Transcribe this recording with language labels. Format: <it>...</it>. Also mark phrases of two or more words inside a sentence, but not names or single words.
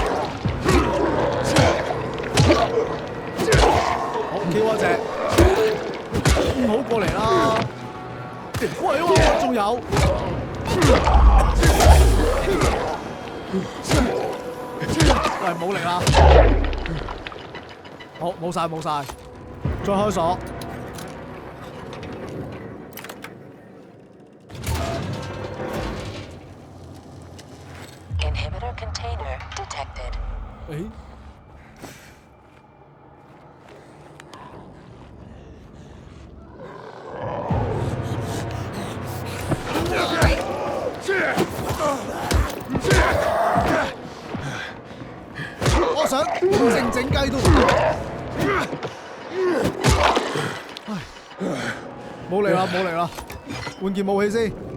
<yue>好，Q嗰隻，唔好過嚟啦！喂，仲有。喂，冇力啦！好，冇晒，再開鎖。</yue> <en>Inhibitor container detected. 誒？</en> <yue>我想靜雞都冇力啦，換件武器先。</yue>